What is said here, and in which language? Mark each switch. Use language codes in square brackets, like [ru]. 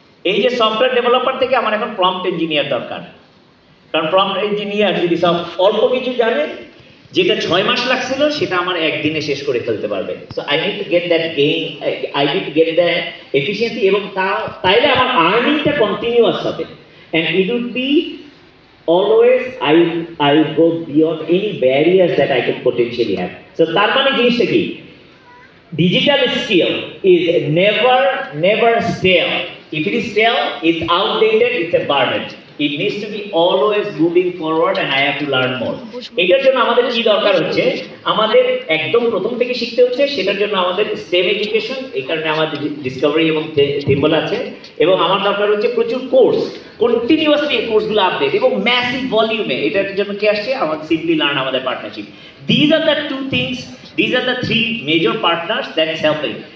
[bn] এই যে software developer থেকে আমার এখন প্রম্পট ইঞ্জিনিয়ার দরকার। কারণ প্রম্পট ইঞ্জিনিয়ার যদি সব অল্প কিছু জানে, যেটা 6 মাস লাগছিল সেটা আমার একদিনে শেষ করে ফেলতে পারবে। [en] so I need to get that gain, I need to get that efficiency, [bn] এবং তাইলে আমার আর্নিংটা কন্টিনিউয়াস হবে। [en] And it would be always I will go beyond any barriers that I can potentially have. So [bn] তার মানে জিনিসটা কি, [en] digital skill is never stale. If it is stale, it's outdated, it's a burden. It needs to be always moving forward and I have to learn more. [bn] এটার জন্য আমাদের কি দরকার হচ্ছে, আমাদের একদম প্রথম থেকে শিখতে হচ্ছে। সেটার জন্য আমাদের স্টেম এডুকেশন, এই কারণে আমাদের ডিসকভারি এবং থিম্বল আছে, এবং আমার দরকার হচ্ছে প্রচুর কোর্স, কন্টিনিউয়াসলি এই কোর্সগুলো আপডেট এবং ম্যাসিভ ভলিউমে। এটার জন্য কি আসছে, আমাদের সিম্পলি লার্ন, আমাদের partnership. [en] These are the two things, these are the 3 major partners that is helping.